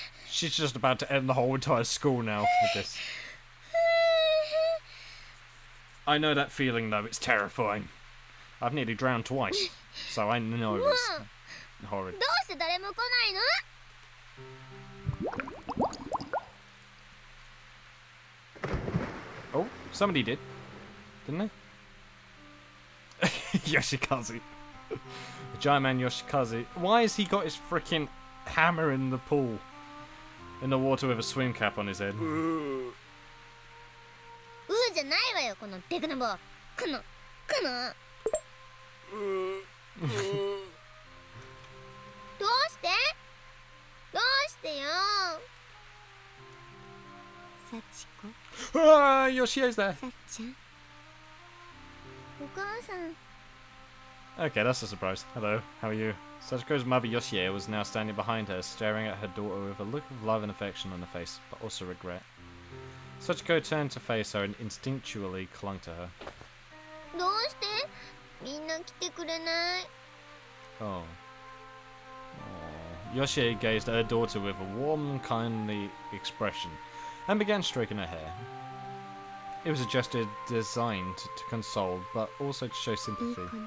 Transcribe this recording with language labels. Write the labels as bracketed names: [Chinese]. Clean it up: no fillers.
[English] She's just about to end the whole entire school now with this. I know that feeling though, it's terrifying. I've nearly drowned twice, so I know it's horrid. [Japanese] どうして誰も来ないの? [English] Oh, somebody did, didn't they? Yoshikaze. The giant man Yoshikaze. Why has he got his freaking hammer in the pool? In the water with a swim cap on his head. [Japanese] じゃないわよこのデクナボ。この。どうしてよ。サチコ。 [English] Ah, Yoshio's there. [Japanese] さっちゃん。お母さん。 [English] Okay, that's a surprise. Hello, how are you? Sachiko's mother Yoshie was now standing behind her, staring at her daughter with a look of love and affection on her face, but also regret. Sachiko turned to face her and instinctually clung to her. [Japanese] どうしてみんな来てくれない? [English] Oh. Yoshie gazed at her daughter with a warm and kindly expression and began stroking her hair. It was a gesture designed to console, but also to show sympathy.